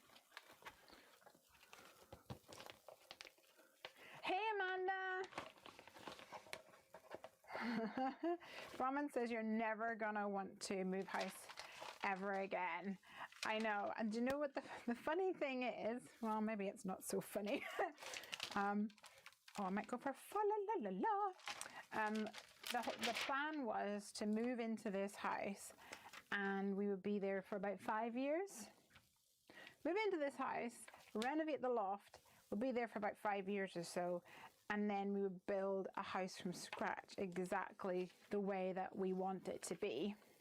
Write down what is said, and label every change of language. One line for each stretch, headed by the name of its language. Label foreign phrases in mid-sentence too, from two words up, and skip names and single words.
English: Hey, Amanda! Brahman says you're never gonna want to move house ever again. I know. And do you know what the funny thing is? Well, maybe it's not so funny. Oh, I might go for fa la la la la. The plan was to move into this house and we would be there for about 5 years. Move into this house, renovate the loft, we'll be there for about 5 years or so, and then we would build a house from scratch exactly the way that we want it to be.